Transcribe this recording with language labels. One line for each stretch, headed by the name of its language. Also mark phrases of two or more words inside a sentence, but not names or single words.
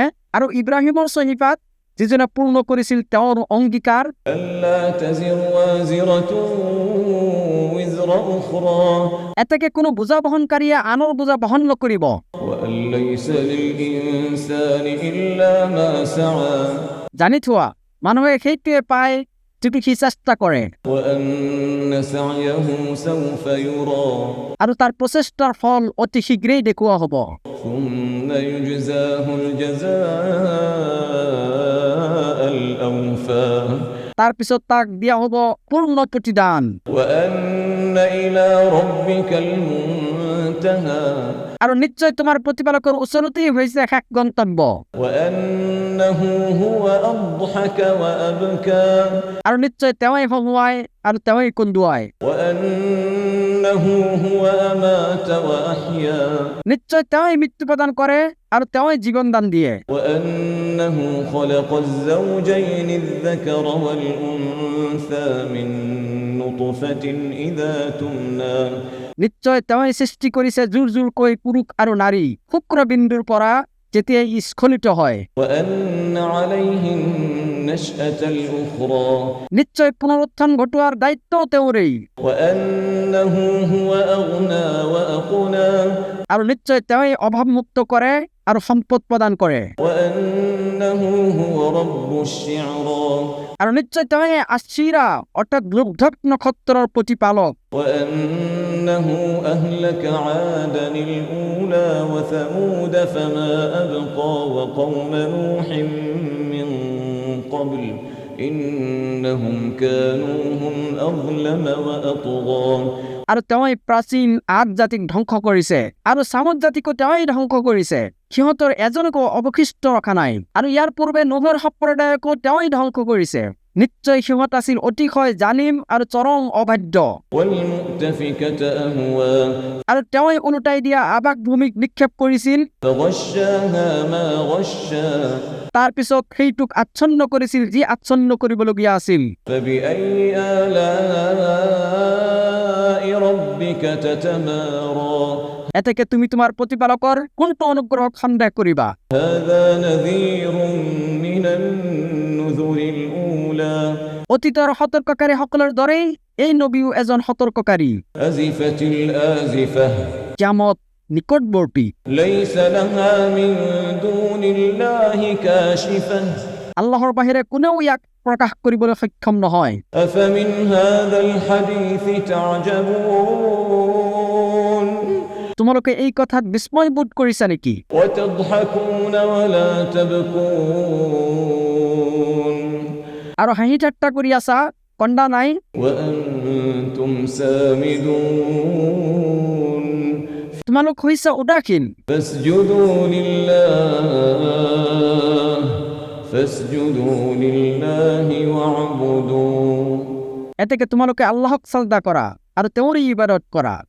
Assamese: আৰু ইব্ৰাহিমৰ সহিফাত যিজনে পূৰ্ণ কৰিছিল তেওঁৰ অংগীকাৰ,
Arabic: ألا تزر وازرة وزر أخرى
Assamese: এতেকে কোনো বোজা বহনকাৰীয়ে আনৰ বোজা বহন নকৰিব।
Arabic: وأن ليس للإنسان إلا ما سعى
Assamese: জানি থোৱা মানুহে সেইটোৱে পায় যিটো সি চেষ্টা কৰে,
Arabic: وأن سعيه سوف يرى
Assamese: আৰু তাৰ প্ৰচেষ্টাৰ ফল অতি শীঘ্ৰেই দেখুওৱা হ'ব।
Arabic: ثم يجزاه الجزاء الأوفى
Assamese: তাৰ পিছত তাক দিয়া হ'ব পূৰ্ণ প্ৰতিদান।
Arabic: وأن إلى ربك المنتهى
Assamese: আৰু নিশ্চয় তোমাৰ প্ৰতিপালকৰ ওচৰতেই হৈছে শেষ গন্তব্য।
Arabic: وأنه هو أضحك وأبكى
Assamese: আৰু নিশ্চয় তেওঁই হহুৱাই আৰু তেওঁই কন্দুৱাই।
Arabic: وأنه هو أمات وأحيا
Assamese: নিশ্চয় তেওঁই মৃত্যু প্ৰদান কৰে আৰু তেওঁই জীৱন দান দিয়ে।
Arabic: وأنه خلق الزوجين الذكر والأنثى من نطفة إذا تمنى
Assamese: নিশ্চয় তেওঁই সৃষ্টি কৰিছে জোৰ জোৰকৈ পুৰুষ আৰু নাৰী শুক্ৰবিন্দুৰ পৰা যেতিয়া ই স্খলিত হয়।
Arabic: وأن عليه النشأة الأخرى
Assamese: নিশ্চয় পুনৰুত্থান ঘটোৱাৰ দায়িত্ব তেওঁৰেই।
Arabic: وأنه هو أغنى وأقنى
Assamese: আৰু নিশ্চয় তেওঁই অভাৱমুক্ত কৰে আৰু সম্পদ প্ৰদান কৰে।
Arabic: وأنه هو رب الشعرى
Assamese: আৰু নিশ্চয় তেওঁই আশ্চিৰা অৰ্থাৎ লোকধক নক্ষত্ৰৰ প্ৰতিপালক।
Arabic: وأنه أهلك عادا الأولى وثمود فما أبقى وقوم نوح من قبل إنهم كانوا هم أظلم وأطغى
Assamese: আৰু তেওঁই প্ৰাচীন আদ জাতিক ধ্বংস কৰিছে আৰু চামুদ জাতিকো তেওঁই ধ্বংস কৰিছে, সিহঁতৰ এজনকো অৱশিষ্ট ৰখা নাই। আৰু ইয়াৰ পূৰ্বে নোহৰ সম্প্ৰদায়কো তেওঁই ধ্বংস কৰিছে। নিশ্চয় সিহঁত আছিল অতিশয় জালিম আৰু চৰম অবাধ্য।
Arabic: والمؤتفكة أهوى
Assamese: আৰু তেওঁই ওলোটাই দিয়া আবাস ভূমিক নিক্ষেপ কৰিছিল,
Arabic: فغشاها ما غشى
Assamese: তাৰ পিছত সেইটোক আচ্ছন্ন কৰিছিল যি আচ্ছন্ন কৰিবলগীয়া আছিল।
Arabic: فبأي آلاء ربك تتمارى
Assamese: এতেকে তুমি তোমাৰ প্ৰতিপালকৰ কোনটো অনুগ্ৰহক সন্দেহ কৰিবা?
Arabic: هذا نذير من النذر الأولى
Assamese: অতীতৰ সতৰ্ককাৰীসকলৰ দৰেই এই নবীও এজন সতৰ্ককাৰী।
Arabic: أزفت الآزفة
Assamese: কিয়ামত নিকটৱৰ্তী।
Arabic: ليس لها من دون الله كاشفة
Assamese: আল্লাহৰ বাহিৰে কোনেও ইয়াক প্ৰকাশ কৰিবলৈ সক্ষম নহয়।
Arabic: أفمن هذا الحديث تعجبون
Assamese: তোমালোকে এই কথাত বিস্ময় বোধ কৰিছা নেকি?
Arabic: وتضحكون ولا تبكون
Assamese: আৰু হাঁহি ঠাট্টা কৰি আছা, কন্দা নাই।
Arabic: وأنتم سامدون
Assamese: তোমালোক হৈছা উদাসীন।
Arabic: فاسجدوا لله واعبدوا
Assamese: এতেকে তোমালোকে আল্লাহক সাজদা কৰা আৰু তেওঁৰেই ইবাদত কৰা।